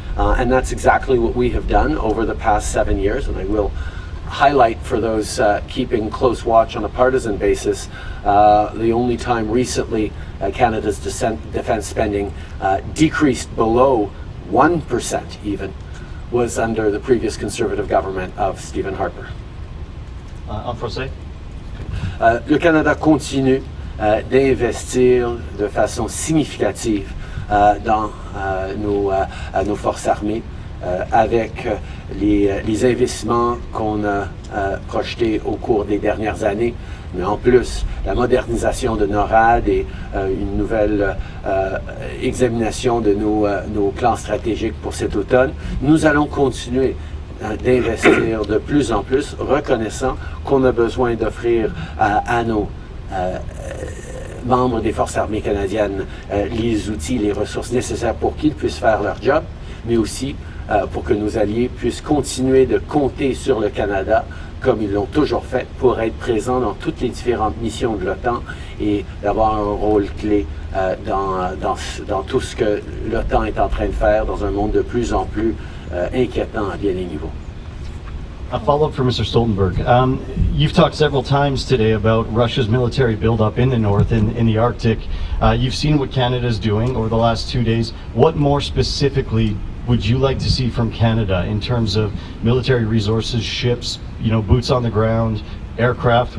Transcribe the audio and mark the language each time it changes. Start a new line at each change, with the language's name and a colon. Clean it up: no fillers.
English: And that's exactly what we have done over the past 7 years, and I will highlight for those keeping close watch on a partisan basis, the only time recently Canada's defense spending decreased below 1% even was under the previous Conservative government of Stephen Harper.
French: En français? Le Canada continue d'investir de façon significative dans nos forces armées, avec les investissements qu'on a projetés au cours des dernières années, mais en plus la modernisation de NORAD et une nouvelle examination de nos plans stratégiques pour cet automne. Nous allons continuer d'investir de plus en plus, reconnaissant qu'on a besoin d'offrir à nos membres des forces armées canadiennes les outils, les ressources nécessaires pour qu'ils puissent faire leur job, mais aussi pour que nos alliés puissent continuer de compter sur le Canada, comme ils l'ont toujours fait, pour être présents dans toutes les différentes missions de l'OTAN et d'avoir un rôle clé dans tout ce que l'OTAN est en train de faire dans un monde de plus en plus inquiétant à bien des niveaux.
English: A follow-up for Mr. Stoltenberg. You've talked several times today about Russia's military buildup in the north, in the Arctic. You've seen what Canada is doing over the last 2 days. What more specifically would you like to see from Canada in terms of military resources, ships, boots on the ground, aircraft?